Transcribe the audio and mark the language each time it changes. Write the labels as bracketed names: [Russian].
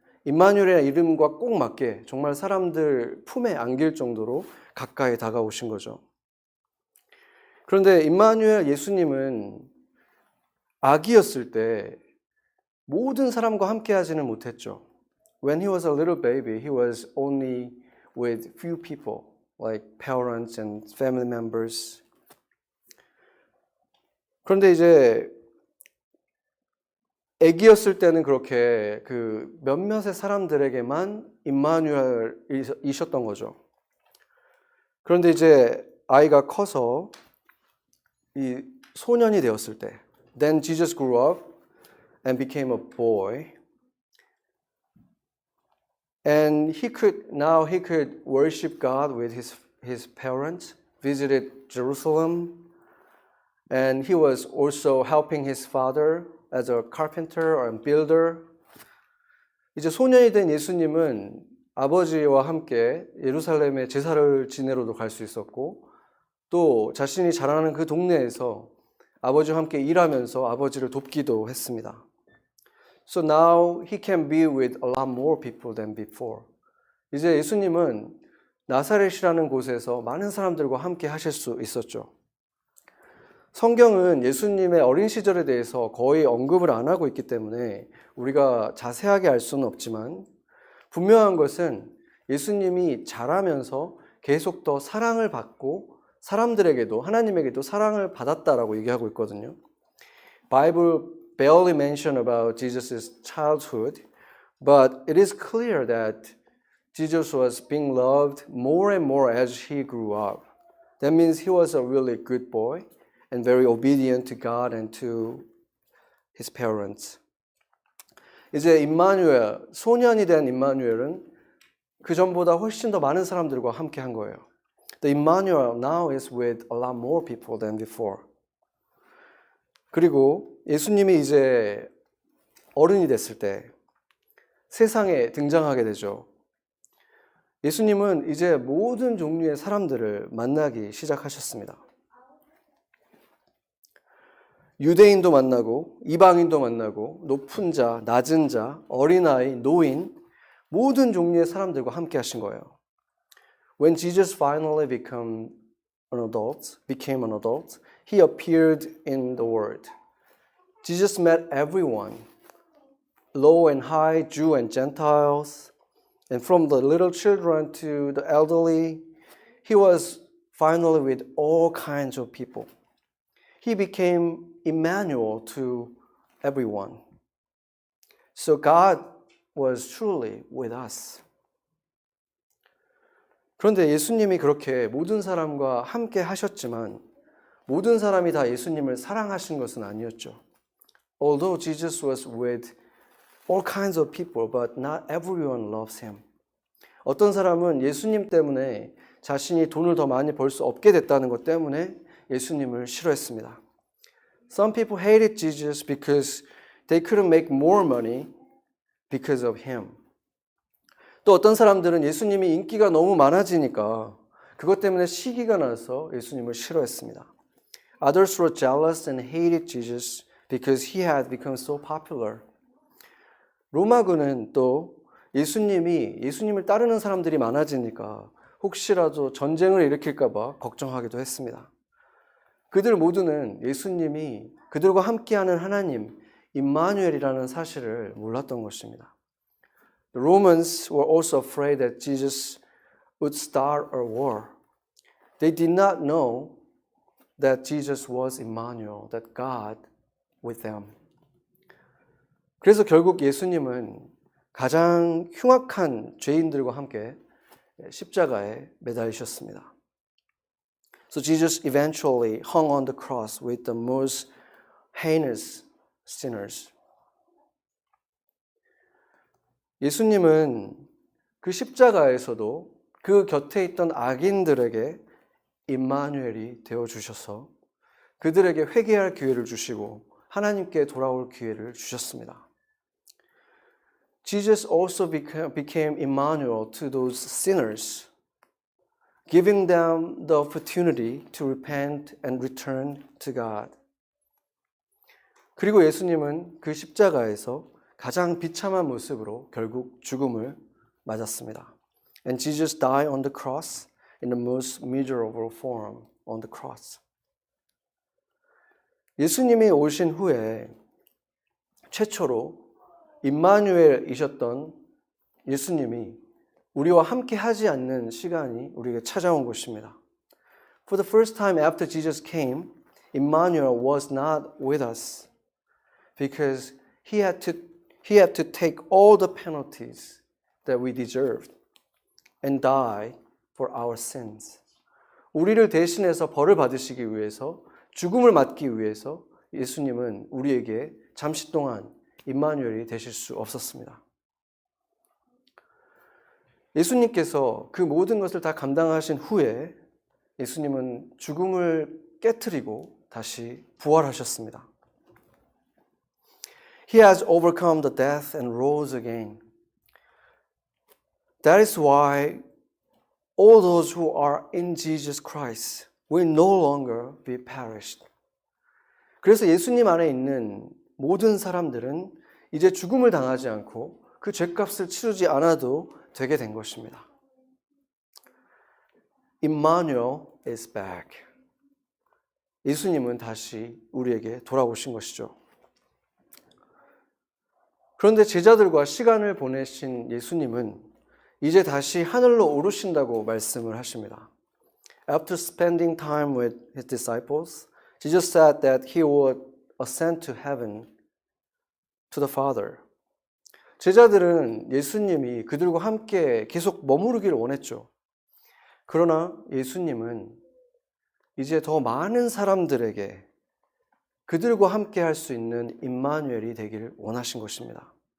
[Korean] 임마누엘의 이름과 꼭 맞게 정말 사람들 품에 안길 정도로 가까이 다가오신 거죠. 그런데 임마누엘 예수님은 아기였을 때 모든 사람과 함께 하지는 못했죠. [English] When he was a little baby, he was only with few people, like parents and family members. [Korean] 그런데 이제 아기였을 때는 그렇게 그 몇몇의 사람들에게만 임마누엘이셨던 거죠. 그런데 이제 아이가 커서 이 소년이 되었을 때, [English] then Jesus grew up and became a boy. And he could worship God with his parents, visited Jerusalem, and he was also helping his father as a carpenter or a builder. [Korean] 이제 소년이 된 예수님은 아버지와 함께 예루살렘에 제사를 지내러도 갈 수 있었고 또 자신이 자라는 그 동네에서 아버지와 함께 일하면서 아버지를 돕기도 했습니다. [English] So now he can be with a lot more people than before. [Korean] 이제 예수님은 나사렛이라는 곳에서 많은 사람들과 함께 하실 수 있었죠. 성경은 예수님의 어린 시절에 대해서 거의 언급을 안 하고 있기 때문에 우리가 자세하게 알 수는 없지만 분명한 것은 예수님이 자라면서 계속 더 사랑을 받고 사람들에게도 하나님에게도 사랑을 받았다라고 얘기하고 있거든요. [English] Bible barely mention about Jesus' childhood, but it is clear that Jesus was being loved more and more as he grew up. That means he was a really good boy and very obedient to God and to his parents. [Korean] 이제 임마누엘, 소년이 된 임마누엘은 그 전보다 훨씬 더 많은 사람들과 함께 한 거예요. [English] The Emmanuel now is with a lot more people than before. [Korean] 그리고 예수님이 이제 어른이 됐을 때 세상에 등장하게 되죠. 예수님은 이제 모든 종류의 사람들을 만나기 시작하셨습니다. 유대인도 만나고 이방인도 만나고 높은 자, 낮은 자, 어린아이, 노인 모든 종류의 사람들과 함께 하신 거예요. [English] When Jesus finally became an adult, he appeared in the world. Jesus met everyone, low and high, Jew and Gentiles, and from the little children to the elderly, he was finally with all kinds of people. He became Emmanuel to everyone. So God was truly with us. [Korean] 그런데 예수님이 그렇게 모든 사람과 함께 하셨지만 모든 사람이 다 예수님을 사랑하신 것은 아니었죠. [English] Although Jesus was with all kinds of people, but not everyone loves him. [Korean] 어떤 사람은 예수님 때문에 자신이 돈을 더 많이 벌 수 없게 됐다는 것 때문에 예수님을 싫어했습니다. [English] Some people hated Jesus because they couldn't make more money because of him. [Korean] 또 어떤 사람들은 예수님이 인기가 너무 많아지니까 그것 때문에 시기가 나서 예수님을 싫어했습니다. [English] Others were jealous and hated Jesus because he had become so popular. [Korean] 로마군은 또 예수님을 따르는 사람들이 많아지니까 혹시라도 전쟁을 일으킬까 봐 걱정하기도 했습니다. 그들 모두는 예수님이 그들과 함께하는 하나님, 임마누엘이라는 사실을 몰랐던 것입니다. [English] The Romans were also afraid that Jesus would start a war. They did not know that Jesus was Emmanuel, that God with them. [Korean] 그래서 결국 예수님은 가장 흉악한 죄인들과 함께 십자가에 매달리셨습니다. [English] So Jesus eventually hung on the cross with the most heinous sinners. [Korean] 예수님은 그 십자가에서도 그 곁에 있던 악인들에게 임마누엘이 되어주셔서 그들에게 회개할 기회를 주시고 하나님께 돌아올 기회를 주셨습니다. [English] Jesus also became Emmanuel to those sinners, giving them the opportunity to repent and return to God. [Korean] 그리고 예수님은 그 십자가에서 가장 비참한 모습으로 결국 죽음을 맞았습니다. [English] And Jesus died on the cross in the most miserable form on the cross. [Korean] 예수님이 오신 후에 최초로 임마누엘이셨던 예수님이 우리와 함께 하지 않는 시간이 우리에게 찾아온 것입니다. [English] For the first time after Jesus came, Emmanuel was not with us because he had to take all the penalties that we deserved and die for our sins. [Korean] 우리를 대신해서 벌을 받으시기 위해서 죽음을 맞기 위해서 예수님은 우리에게 잠시 동안 임마누엘이 되실 수 없었습니다. 예수님께서 그 모든 것을 다 감당하신 후에 예수님은 죽음을 깨트리고 다시 부활하셨습니다. [English] He has overcome the death and rose again. That is why all those who are in Jesus Christ will no longer be perished. [Korean] 그래서 예수님 안에 있는 모든 사람들은 이제 죽음을 당하지 않고 그 죄값을 치르지 않아도 되게 된 것입니다. [English] Emmanuel is back. [Korean] 예수님은 다시 우리에게 돌아오신 것이죠. 그런데 제자들과 시간을 보내신 예수님은 이제 다시 하늘로 오르신다고 말씀을 하십니다. [English] After spending time with his disciples, Jesus said that he would ascend to heaven to the Father. [Korean] 제자들은 예수님이 그들과 함께 계속 머무르기를 원했죠. 그러나 예수님은 이제 더 많은 사람들에게 그들과 함께 할 수 있는 임마누엘이 되기를 원하신 것입니다.